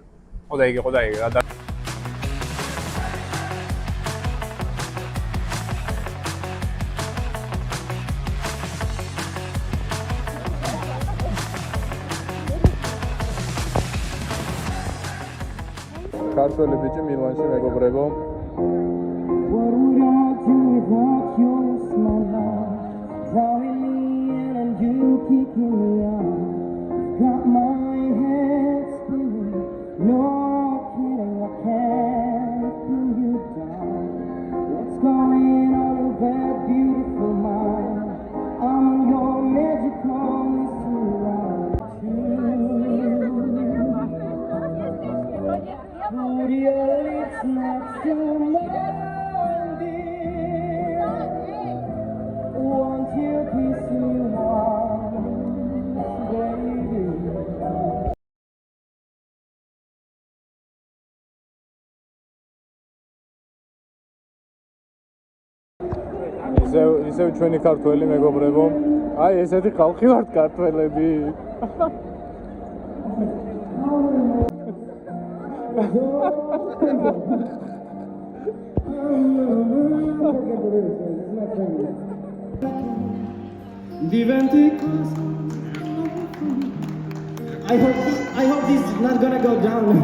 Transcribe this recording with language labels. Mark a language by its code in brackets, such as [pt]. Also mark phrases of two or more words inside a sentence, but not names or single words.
[ka] ხო და იგი რა და ქართველი ბიჭი მილანში მეგობრებო. [en] What would I do without your smile? Drawing me in and you kicking me out. Got my head spinning. No kidding, I can't pin you down. What's going on in that beautiful mind? I'm in your magical mystery ride. Put your lips next to mine, dear. Won't you kiss me once, baby? [ka] ისევ ჩვენი ქართველი მეგობრებო. აი ესეთი ხალხი ვართ ქართველები. [en] Diventi I hope this is not gonna go down.